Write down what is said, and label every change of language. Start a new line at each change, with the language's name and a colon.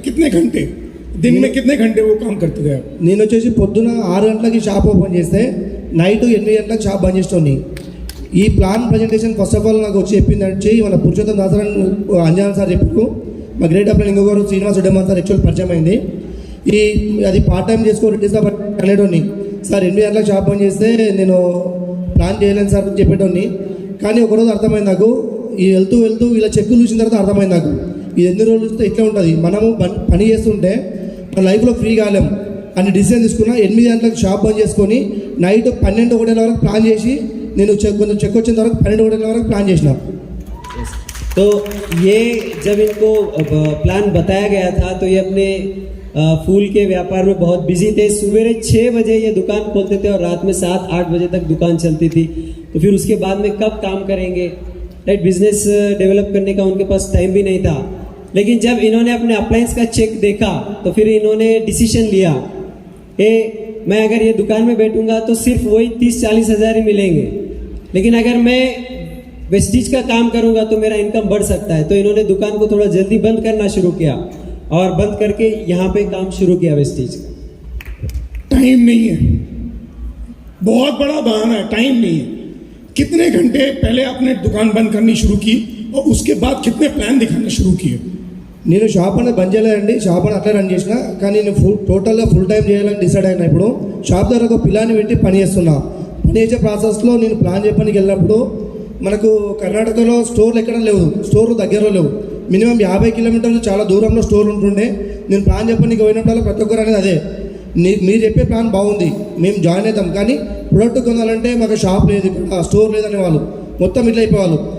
Hindi: कितने घंटे दिन में, कितने घंटे वो काम करते थे आप?
Telugu: నేను వచ్చేసి పొద్దున 6 గంటలకి షాప్ ఓపెన్ చేస్తే నైట్ 8 గంటలకు షాప్ బంద్ చేస్తుంది. ఈ plan presentation first of all నాకు వచ్చి చెప్పిందంటే మన పురుషోత్తం దాసరాన్ అంజనా సార్ చెప్పారు. మా గ్రేట్ అప్లైన్ ఇంకొకరు శ్రీనివాస్ ఉడ్డమన్ సార్ యాక్చువల్ పరిచయం అయింది. అది పార్ట్ టైం చేసుకోవాలి అనేటోని. సార్ 8 గంటలకు షాప్ బంద్ చేస్తే నేను ప్లాన్ చేయలేను సార్ అని చెప్పేటోని. కానీ ఒకరోజు అర్థమైంది నాకు, ఈ వెళ్తూ ఇలా చెక్కులు చూసిన తర్వాత అర్థమైంది నాకు, ఇది ఎన్ని రోజులు చూస్తే ఇట్లా ఉంటుంది. మనము పని చేస్తుంటే మన లైఫ్లో ఫ్రీ కాలేం అని డిసిజన్ తీసుకున్నా. 8 గంటలకు షాప్ బంద్ చేసుకొని నైట్ 12-1 గంటల వరకు ప్లాన్ చేసి, నేను కొంచెం చెక్ వచ్చిన తర్వాత 12-1 గంటల వరకు ప్లాన్ చేసిన.
Hindi: तो ये जब इनको प्लान बताया गया था तो ये अपने फूल के व्यापार में बहुत बिजी थे। सवेरे 6 बजे ये दुकान खोलते थे और रात में 7-8 बजे तक दुकान चलती थी। तो फिर उसके बाद में कब काम करेंगे, राइट, बिजनेस डेवलप करने का उनके पास टाइम भी नहीं था। लेकिन जब इन्होंने अपने अप्लायंस का चेक देखा तो फिर इन्होंने डिसीजन लिया कि मैं अगर ये दुकान में बैठूंगा तो सिर्फ वही 30-40 हज़ार ही मिलेंगे, लेकिन अगर मैं वेस्टीज का काम करूंगा तो मेरा इनकम बढ़ सकता है। तो इन्होंने दुकान को थोड़ा जल्दी बंद करना शुरू किया और बंद करके यहाँ पे काम शुरू किया वेस्टीज का। टाइम नहीं है, बहुत बड़ा बहाना है, टाइम नहीं है। कितने घंटे पहले आपने दुकान बंद करनी शुरू की और उसके बाद कितने प्लान दिखाने शुरू किए?
Telugu: నేను షాప్ అనేది బంద్ చేయలేదండి, షాప్ అని అట్లా రన్ చేసిన. కానీ నేను టోటల్గా ఫుల్ టైం చేయాలని డిసైడ్ అయినా. ఇప్పుడు షాప్ దగ్గర ఒక పిల్లాన్ని పెట్టి పని చేస్తున్నా. పని చేసే ప్రాసెస్లో నేను ప్లాన్ చెప్పడానికి వెళ్ళినప్పుడు మనకు కర్ణాటకలో స్టోర్లు ఎక్కడ లేవు, స్టోర్లు దగ్గరలో లేవు. మినిమం 50 కిలోమీటర్లు చాలా దూరంలో స్టోర్ ఉంటుండే. నేను ప్లాన్ చెప్పడానికి పోయినప్పుడు ప్రతి ఒక్కరు అనేది అదే, మీరు చెప్పే ప్లాన్ బాగుంది, మేము జాయిన్ అవుతాం, కానీ ప్రొడక్ట్ కొనాలంటే మాకు షాప్ లేదు, స్టోర్ లేదనే వాళ్ళు మొత్తం ఇట్లా అయిపోవాలి.